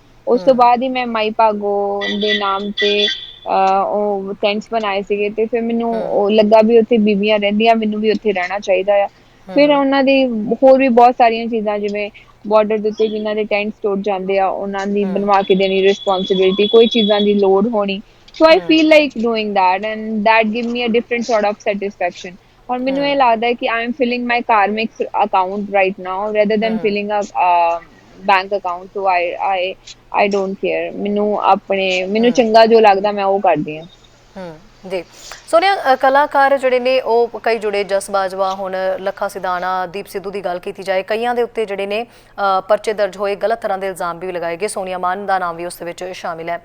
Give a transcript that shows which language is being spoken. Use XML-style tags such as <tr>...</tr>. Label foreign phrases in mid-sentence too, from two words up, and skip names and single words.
<pa>ਉਸ ਤੋਂ ਬਾਅਦ ਹੀ ਮੈਂ ਮਾਈ ਭਾਗੋ ਦੇ ਨਾਮ ਤੇ ਉਹ ਟੈਂਟਸ ਬਣਾਏ ਸੀਗੇ ਤੇ ਫਿਰ ਮੈਨੂੰ ਉਹ ਲੱਗਾ ਵੀ ਉੱਥੇ ਬੀਬੀਆਂ ਰਹਿੰਦੀਆਂ, ਮੈਨੂੰ ਵੀ ਉੱਥੇ ਰਹਿਣਾ ਚਾਹੀਦਾ ਆ। ਫਿਰ ਉਹਨਾਂ ਦੀ ਹੋਰ ਵੀ ਬਹੁਤ ਸਾਰੀਆਂ ਚੀਜ਼ਾਂ, ਜਿਵੇਂ ਬਾਰਡਰ ਦੇ ਉੱਤੇ ਜਿਨ੍ਹਾਂ ਦੇ ਟੈਂਟਸ ਟੁੱਟ ਜਾਂਦੇ ਆ ਉਹਨਾਂ ਦੀ ਬਣਵਾ ਕੇ ਦੇਣੀ ਰਿਸਪੌਂਸਿਬਿਲਿਟੀ, ਕੋਈ ਚੀਜ਼ਾਂ ਦੀ ਲੋੜ ਹੋਣੀ।</pa> <en>So I feel like doing that and that give me a different sort of satisfaction. और</en> <pa>ਮੈਨੂੰ ਇਹ ਲੱਗਦਾ ਹੈ ਕਿ</pa> <en>I am filling my karmic account right now rather than filling a bank account, so I don't care.</en> <pa>ਮੈਨੂੰ ਚੰਗਾ ਜੋ ਲੱਗਦਾ ਮੈਂ ਉਹ ਕਰਦੀ ਹਾਂ। ਜੀ ਸੋਨੀਆ, ਕਲਾਕਾਰ ਜਿਹੜੇ ਨੇ ਉਹ ਕਈ ਜੁੜੇ, ਜਸ ਬਾਜਵਾ, ਹੁਣ ਲੱਖਾ ਸਿਧਾਣਾ, ਦੀਪ ਸਿੱਧੂ ਦੀ ਗੱਲ ਕੀਤੀ ਜਾਏ, ਕਈਆਂ ਦੇ ਉੱਤੇ ਜਿਹੜੇ ਨੇ ਪਰਚੇ ਦਰਜ ਹੋਏ, ਗਲਤ ਤਰ੍ਹਾਂ ਦੇ ਇਲਜ਼ਾਮ ਵੀ ਲਗਾਏ ਗਏ, ਸੋਨੀਆ ਮਾਨ ਦਾ ਨਾਮ ਵੀ ਉਸ ਦੇ ਵਿੱਚ ਸ਼ਾਮਿਲ ਹੈ।</pa>